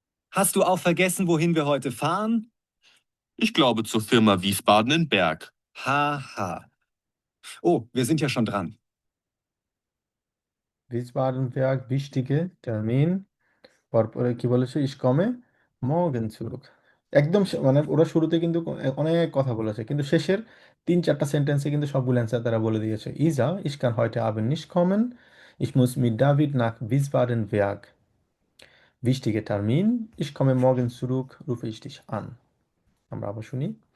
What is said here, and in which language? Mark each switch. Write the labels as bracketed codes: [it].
[de] Hast du auch vergessen, wohin wir heute fahren? Ich glaube zur Firma Wiesbaden in Berg. Haha. Oh, wir sind ja schon dran. Wiesbaden-Berg, wichtige Termin. [bn] পরপরে কি বলেছে? [de] Ich komme morgen zurück. [bn] একদম মানে ওরা শুরুতে কিন্তু অনেক কথা বলেছে কিন্তু শেষের 3-4টা সেন্টেন্সে কিন্তু সবগুলো অ্যান্সার তারা বলে দিয়েছে। [de] Isa, ich kann heute Abend nicht kommen. Ich muss mit David nach Wiesbaden-Berg. Wichtiger Termin. Ich komme morgen zurück, rufe ich dich an. [bn] আমরা আবার শুনি।